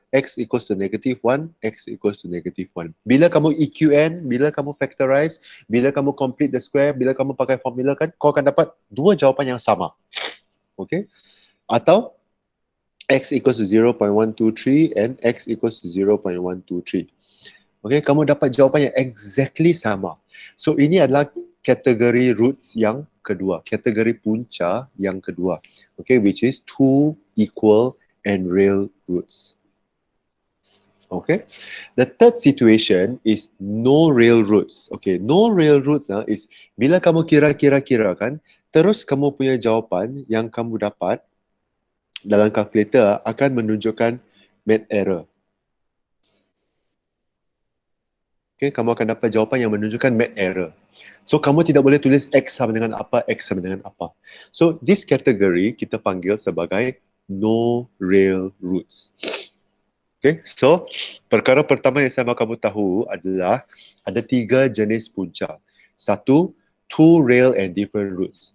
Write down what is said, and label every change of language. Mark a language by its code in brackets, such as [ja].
[en] X equals to negative 1, X equals to negative 1. [ms] Bila kamu EQN, bila kamu factorize, bila kamu [en] complete the square, [ms] bila kamu pakai formula kan, kau akan dapat dua jawapan yang sama. Okay? [en] Atau X equals to 0.123 and X equals to 0.123. [ms] Okay, kamu dapat jawapan yang exactly sama. So ini adalah kategori roots yang kedua, kategori punca yang kedua. [en] Okay, which is two equal and real roots. Okay, the third situation is no real roots. [ms] Okay, [en] no real roots is [ms] bila kamu kira kan, terus kamu punya jawapan yang kamu dapat dalam kalkulator akan menunjukkan made error. Okay, kamu akan dapat jawapan yang menunjukkan made error. So, kamu tidak boleh tulis X sama dengan apa, X sama dengan apa. [en] So, this category [ms] kita panggil sebagai [en] no real roots. [ms] Okay, so perkara pertama yang saya mahu kamu tahu adalah ada tiga jenis punca. [en] Satu, two real and different roots.